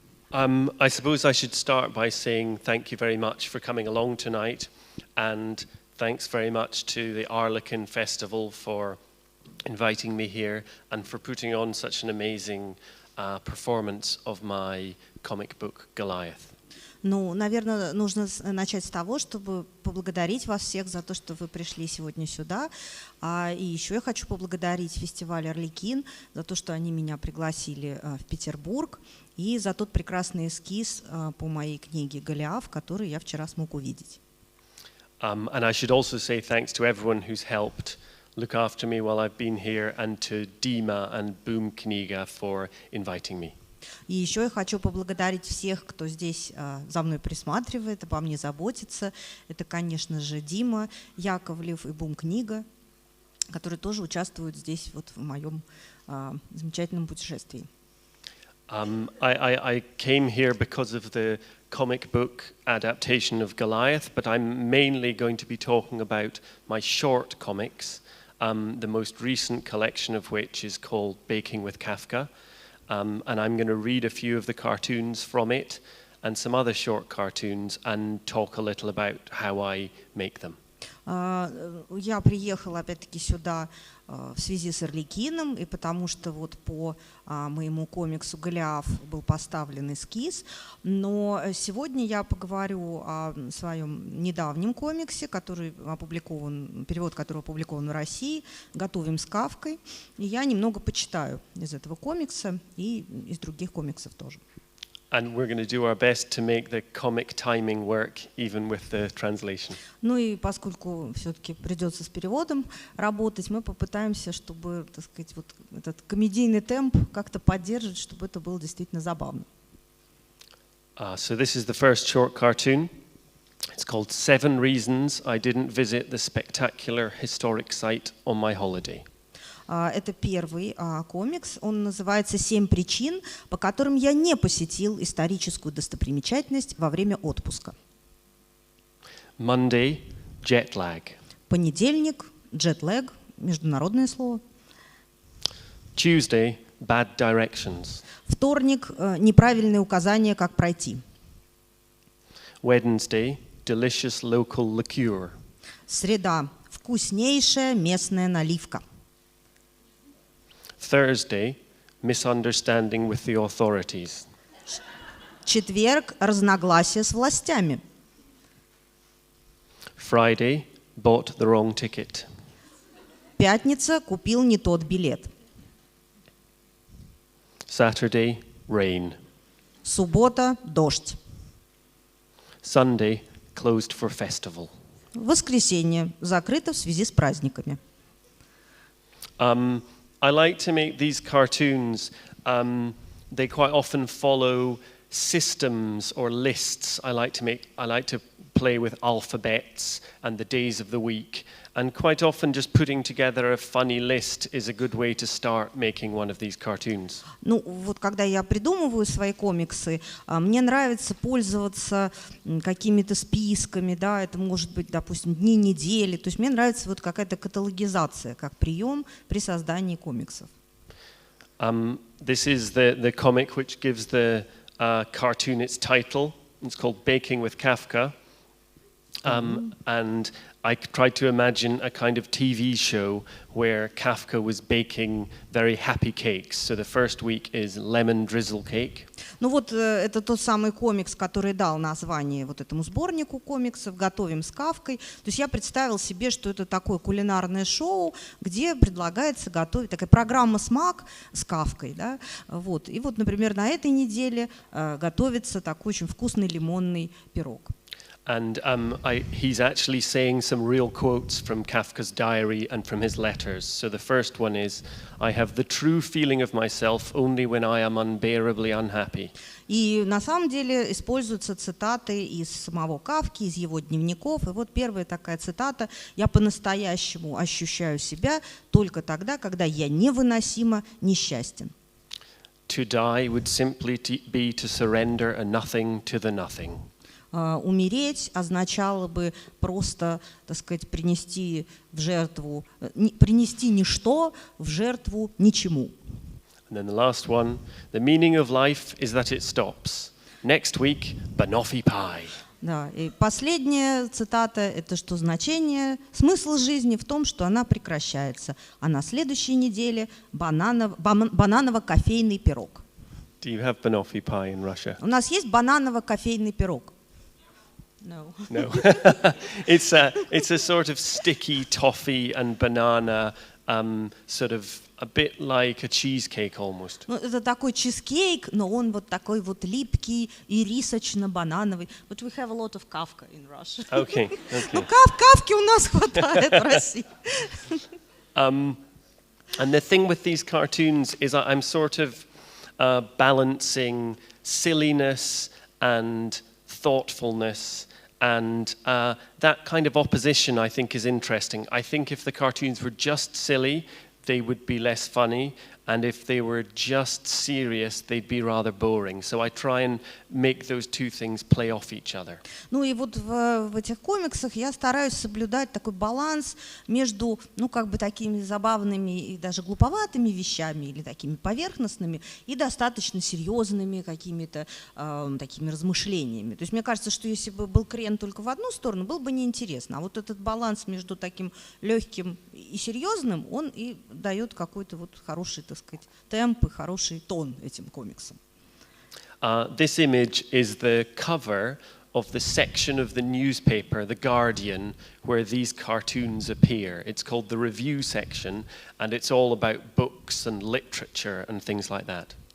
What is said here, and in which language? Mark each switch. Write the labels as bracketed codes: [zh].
[en] I suppose I should start by saying thank you very much for coming along tonight, and thanks very much to the Arlequin Festival for inviting me here and for putting on such an amazing performance of my comic book Goliath. [ru] Ну, наверное, нужно начать с того, чтобы поблагодарить вас всех за то, что вы пришли сегодня сюда. И еще я хочу поблагодарить фестиваль «Арлекин» за то, что они меня пригласили в Петербург, и за тот прекрасный эскиз по моей книге «Голиаф», который я вчера смог увидеть. [en] And I should also say thanks to everyone who's helped look after me while I've been here, and to Doме and Бумкнига for inviting me. [ru] И еще я хочу поблагодарить всех, кто здесь за мной присматривает, обо мне заботится. Это, конечно же, Дима Яковлев и Бумкнига, которые тоже участвуют здесь вот в моем замечательном путешествии. [en] I came here because of the comic book adaptation of Goliath, but I'm mainly going to be talking about my short comics, the most recent collection of which is called Baking with Kafka. And I'm going to read a few of the cartoons from it and some other short cartoons and talk a little about how I make them. [ru] Я приехала опять-таки сюда в связи с Арлекином, и потому что вот по моему комиксу «Голиаф» был поставлен эскиз. Но сегодня я поговорю о своем недавнем комиксе, который опубликован, перевод которого опубликован в России, «Готовим» с Кафкой. И я немного почитаю из этого комикса и из других комиксов тоже. [en] And we're going to do our best to make the comic timing work, even with the translation. [ru] Ну и поскольку все-таки придется с переводом работать, мы попытаемся, чтобы, так сказать, вот этот комедийный темп как-то поддерживать, чтобы это было действительно забавно. [en] So this is the first short cartoon. It's called 7 Reasons I Didn't Visit the Spectacular Historic Site on My Holiday. [ru] Это первый комикс, он называется «7 причин, по которым я не посетил историческую достопримечательность во время отпуска». [en] Monday, jet lag. [ru] Понедельник, jet-lag, международное слово. [en] Tuesday, bad directions. [ru] Вторник, неправильные указания, как пройти. [en] Wednesday, delicious local liqueur. [ru] Среда, вкуснейшая местная наливка. [en] Thursday, misunderstanding with the authorities. [ru] Четверг, разногласия с властями. [en] Friday, bought the wrong ticket. [ru] Пятница, купил не тот билет. [en] Saturday, rain. [ru] Суббота, дождь. [en] Sunday, closed for festival. [ru] Воскресенье, закрыто в связи с праздниками. [en] I like to make these cartoons, they quite often follow systems or lists. I like to play with alphabets and the days of the week, and quite often just putting together a funny list is a good way to start making one of these cartoons. [ru] Ну, вот когда я придумываю свои комиксы, мне нравится пользоваться какими-то списками, да, это может быть, допустим, дни недели, то есть мне нравится вот какая-то каталогизация, как прием при создании комиксов. [en] This is the comic which gives the cartoon its title. It's called Baking with Kafka. And I tried to imagine a kind of TV show where Kafka was baking very happy cakes. So the first week is lemon drizzle cake. [ru] Ну вот это тот самый комикс, который дал название вот этому сборнику комиксов «Готовим» с Кафкой. То есть я представил себе, что это такое кулинарное шоу, где предлагается готовить, такая программа «Смак» с Кафкой. Да? Вот. И вот, например, на этой неделе готовится такой очень вкусный лимонный пирог. [en] And he's actually saying some real quotes from Kafka's diary and from his letters. So the first one is, I have the true feeling of myself only when I am unbearably unhappy. [ru] И на самом деле используются цитаты из самого Кафки, из его дневников. И вот первая такая цитата: «Я по-настоящему ощущаю себя только тогда, когда я невыносимо несчастен». [en] To die would simply be to surrender a nothing to the nothing. [ru] Умереть означало бы просто, так сказать, принести ничто в жертву ничему. [en] And then the last one, the meaning of life is that it stops. Next week, banoffee pie. [ru] Да, и последняя цитата — это что смысл жизни в том, что она прекращается, а на следующей неделе бананово-кофейный пирог. [en] Do you have banoffee pie in Russia? [ru] У нас есть бананово-кофейный пирог. [en] No. No. It's a sort of sticky toffee and banana, sort of a bit like a cheesecake almost. [ru] Ну, это такой чизкейк, но он вот такой вот липкий и рисочно-банановый. [en] But we have a lot of Kafka in Russia. Okay. [ru] Ну, Кавки у нас хватает в России. [en] And the thing with these cartoons is I'm sort of balancing silliness and thoughtfulness, and that kind of opposition I think is interesting. I think if the cartoons were just silly, they would be less funny, and if they were just serious, they'd be rather boring. So I try and make those two things play off each other. [ru] Ну и вот в этих комиксах я стараюсь соблюдать такой баланс между, ну, как бы такими забавными и даже глуповатыми вещами или такими поверхностными и достаточно серьезными какими-то такими размышлениями. То есть мне кажется, что если бы был крен только в одну сторону, было бы неинтересно. А вот этот баланс между таким легким и серьезным, он и дает какой-то вот хороший, так сказать, темп и хороший тон этим комиксам. [en] This image is the cover of the section of the newspaper, The Guardian, where these cartoons appear. It's called the review section, and it's all about books and literature and things like that.